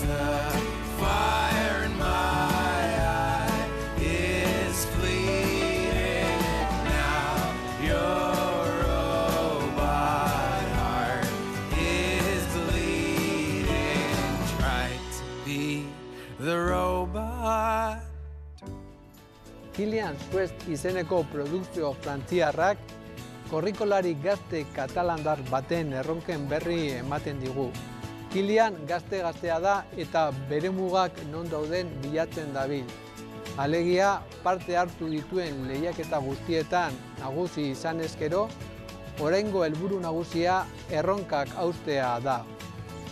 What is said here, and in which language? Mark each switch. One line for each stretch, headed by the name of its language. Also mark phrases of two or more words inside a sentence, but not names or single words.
English: The fire in my eye is fleeting now. Your robot heart is bleeding. Try to be the robot.
Basque: Kilian Suest izeneko produkzio frantziarrak korrikolari gazte katalandar baten erronken berri ematen digu. Kilian gazte-gaztea da eta bere mugak non dauden bilatzen dabil. Alegia parte hartu dituen lehiaketa guztietan nagusi izan ezkero, oraingo helburu nagusia erronkak haustea da.